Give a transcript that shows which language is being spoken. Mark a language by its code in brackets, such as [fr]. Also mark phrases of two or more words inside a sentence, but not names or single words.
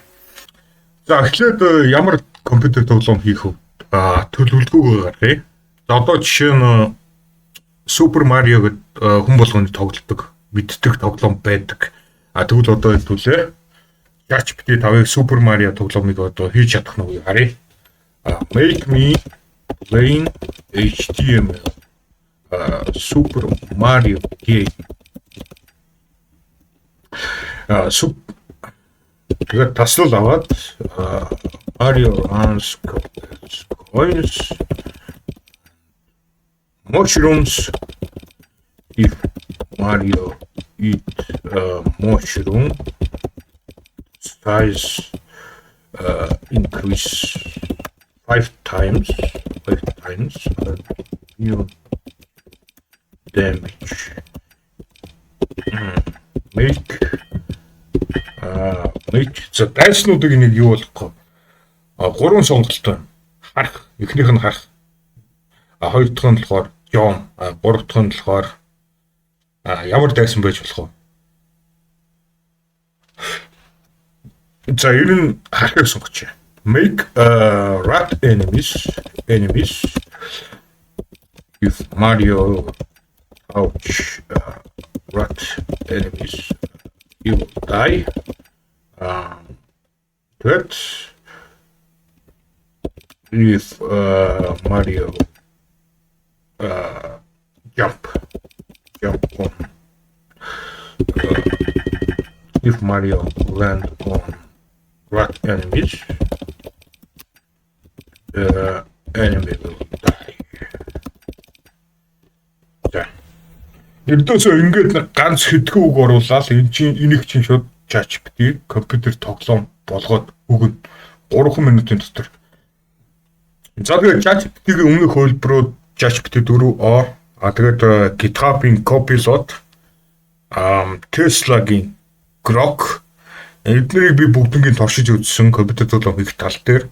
[mn] За эхлээд ямар компьютер тоглоом хийх вэ? Төлөвлөгөөгөө гаргая. Одоо жишээ нь Super Mario гэдэг хүн болгоны тоглодог, мэддэг тоглоом байдаг. Тэгвэл одоо хэлбэлээ. ChatGPT 5-ыг Super Mario тоглоомыг одоо хийж чадах нь харъя. [en] Make me plain HTML Super Mario game. [mn] Тэгээд таслал аваад [en] Mario runs coins mushrooms if Mario eat mushroom size increase 5 times new damage make [mn] за дайснуудыг нэг юу болохгүй 3 сонголттой харах эхнийх нь харах хоёр дахь нь болохоор John, гурав дахь нь болохоор ямар дайсан байж болох вэ? За ер нь харахыг сонгоч. [en] Make rat enemies if Mario ouch rat enemies you will die. That if Mario jump on if Mario land on rat enemies the enemy will die. [mn] За. Ердөөсөө ингээд ганц хэдхэн үг оруулаад энийг чинь шууд ChatGPT компьютер тоглоом болгоод өгнө 3 минутын дотор. За тэгээд ChatGPT-ийн өмнөх хөлбөрөөр ChatGPT 4o тэгээд GitHub-ийн Copilot Tesla-гийн Grok эднэрийг би бүгднийг туршиж үзсэн компьютер тоглоом хийх тал дээр.